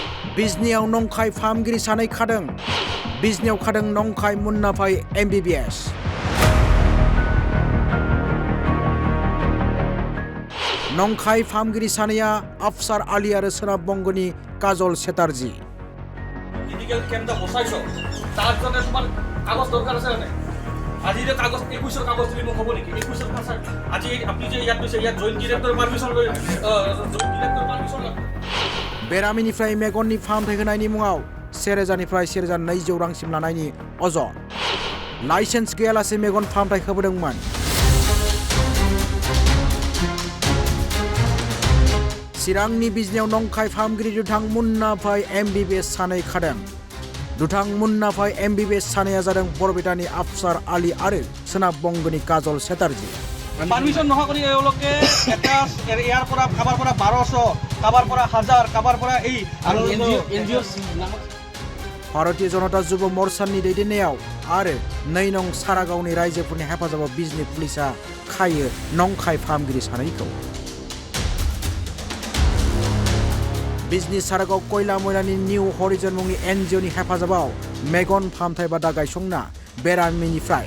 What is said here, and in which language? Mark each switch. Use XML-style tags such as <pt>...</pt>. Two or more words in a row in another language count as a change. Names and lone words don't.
<brx>बिजनियाव नंखाय फाहामगिरि सानै खादों बिजनियाव खादों नंखाय मुन्नाफाय MBBS नंखाय फाहामगिरि सानैया আফসার আলী आरो सोनाब बंगनि काजल चेटार्जी</brx> <as>মেডিকেল কেন্দ্র বসাইছো তার জন্য তোমার কাগজ দরকার আছে না আজি যে কাগজ 21 কাগজ তুমি মোক হ'ব নেকি 21 কাগজ আজি আপনি যে ইয়াত দিছে ইয়াত</as> <en>joint director permission</en> <as>লয়</as> <en>joint director permission</en> <as>লয়</as> <brx>बेरामिनिफ्राय मेगननि फाहामथाय होनायनि मुङाव 1000निफ्राय 1200 रांसिम लानायनि अजद लाइसेन्स गैयालासे मेगन फाहामथाय होबोदोंमोन चिरांनि बिजनियाव नंखाय फाहामगिरि दुथां मुन्नाफाय MBBS सानै खादों दुथां मुन्नाफाय MBBS सानैया जादों बरपेटानि আফসার আলী आरो सोनाब बंगनि काजल चेटार्जी</brx> <as>পারমিশন নহা কৰি এওঁলোকে এটা ইয়াৰ পৰা কাবাৰ পৰা 1200 কাবাৰ পৰা 1000 কাবাৰ পৰা এই আৰু এনজিও</as> <brx>भारतीय जनता युव मोर्चानि दैदेननायाव आरो 2 नं सारागावनि रायजोफोरनि हेफाजाबाव बिजनि पुलिसा खायो नंखाय फाहामगिरि सानैखौ बिजनि सारागाव कयला मयलानि निउ हरिजन मुंनि NGOनि हेफाजाबाव मेगन फाहामथाय बादा गायसंना बेरामिनिफ्राय</brx>